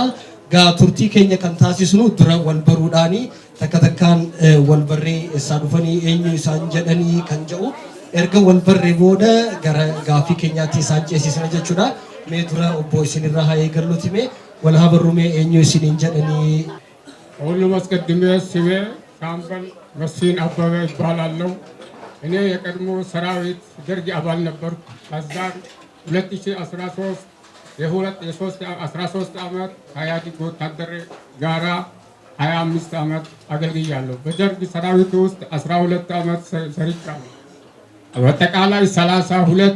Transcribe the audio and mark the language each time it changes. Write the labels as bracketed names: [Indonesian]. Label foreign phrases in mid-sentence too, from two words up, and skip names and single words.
[Oromo] Gaa turtii keenya kan taasisnu dura wal baruudhaani takka takkaan wal barree isaa dhufanii eenyu isaan jedhanii kan jedhu erga wal barree booda gara gaafii keenyaatti isaan ceesisna jechuudha. Mee dura obbo isinirraa haa eegalluuti mee wal haa barruumee eenyu isiniin jedhanii. [Amharic] ሁሉም አስቀድሜ ስሜ ሻምበል መስፍን አበበ ይባላለሁ። እኔ የቀድሞ ሰራዊት ደርግ አባል ነበርኩ። ከዛም 2013 የ13 ዓመት ከኢህአዴግ ወታደር ጋራ 25 ዓመት አገልግያለሁ። በደርግ ሰራዊት ውስጥ 12 ዓመት ሰርቻለሁ። በአጠቃላይ 32